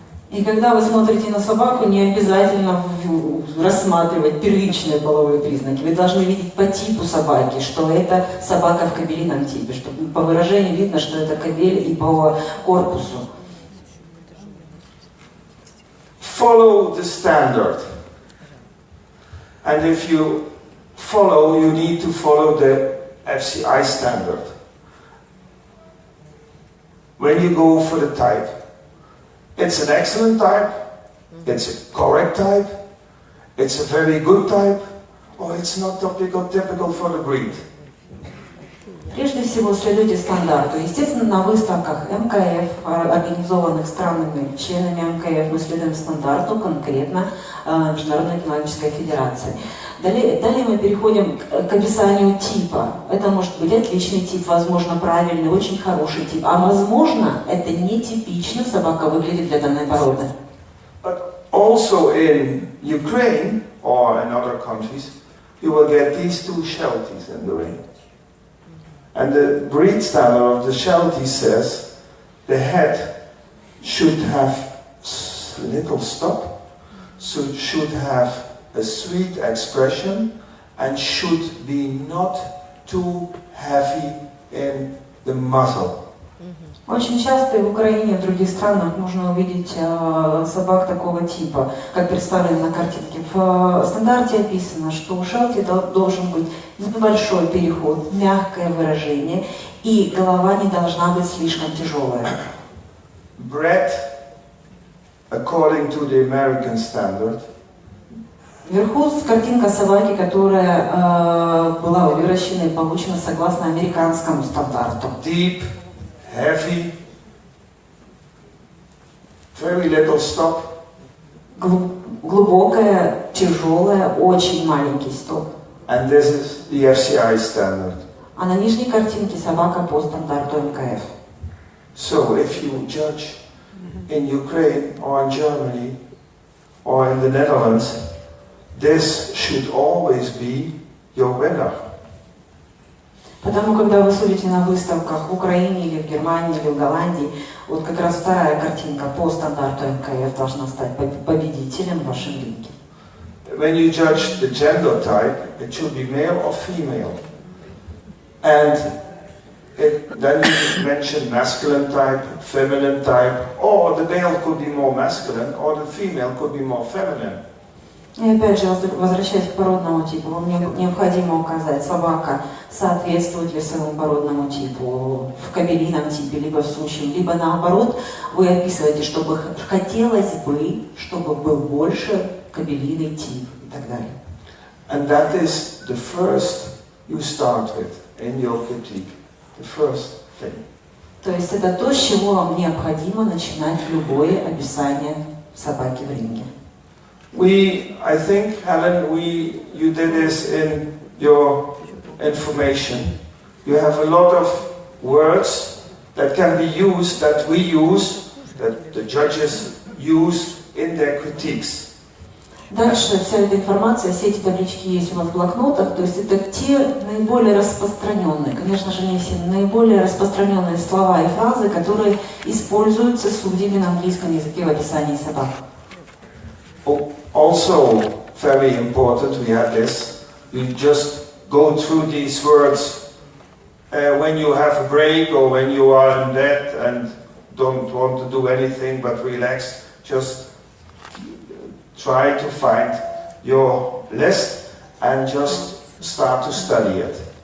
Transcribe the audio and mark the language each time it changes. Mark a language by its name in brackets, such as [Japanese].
[Russian] И когда вы смотрите на собаку, не обязательно рассматривать первичные половые признаки. Вы должны видеть по типу собаки, что это собака в кобелином типе, что по выражению видно, что это кобель, и по корпусу. [English] Follow the standard. And if you follow, you need to follow the FCI standard. When you go for the type, it's an excellent type, it's a correct type, it's a very good type, or it's not typical for the breed. [Russian] Прежде всего, следуйте стандарту. Естественно, на выставках МКФ, организованных странами, членами МКФ, мы следуем стандарту конкретно Международной кинологической федерации. Далее мы переходим к описанию типа. Это может быть отличный тип, возможно, правильный, очень хороший тип. А возможно, это нетипично собака выглядит для данной породы. [English] But also in Ukraine or in other countries, you will get these two shelties in the ring. And the breed standard of the sheltie says the head should have little stop, should have a sweet expression, and should be not too heavy in the muzzle. [Russian] Очень часто и в Украине, и в других странах можно увидеть собак такого типа, как представлено на картинке. В стандарте описано, что у шелти должен быть небольшой переход, мягкое выражение, и голова не должна быть слишком тяжелая. [English] Bred according to the American standard. [Russian] Вверху картинка собаки, которая была выращена и получена согласно американскому стандарту. [English] Deep, heavy, very little stop. [Russian] Глубокая, тяжелая, очень маленький стоп. [English] And this is the FCI standard. [Russian] А на нижней картинке собака по стандарту МКФ. [English] So if you judge in Ukraine or in Germany or in the Netherlands, this should always be your winner. [Russian] Потому когда вы судите на выставках в Украине или в Германии или в Голландии, вот как раз вторая картинка по стандарту МКФ должна стать победителем в вашем ринге. [English] When you judge the gender type, it should be male or female. And then you mention masculine type, feminine type, or the male could be more masculine, or the female could be more feminine. [Russian] И опять же, возвращаясь к породному типу, вам необходимо указать, собака соответствует ли своему породному типу в кобелином типе, либо в сущем, либо наоборот, вы описываете, чтобы хотелось бы, чтобы был больше кобелиный тип и так далее. [English] And that is the first you start with in your critique, the first thing. [Russian] То есть это то, с чего вам необходимо начинать любое описание собаки в ринге. [English] I think, Helen, you did this in your information. You have a lot of words that can be used, that we use, that the judges use in their critiques. [Russian] Дальше вся эта информация, все эти таблички есть у вас в блокнотах, то есть это те наиболее распространенные, конечно же не все, наиболее распространенные слова и фразы, которые используются судьями на английском языке в описании собак. [English] Also, very important, we had this, you just go through these words when you have a break or when you are in bed and don't want to do anything but relax, just try to find your list and just start to study it.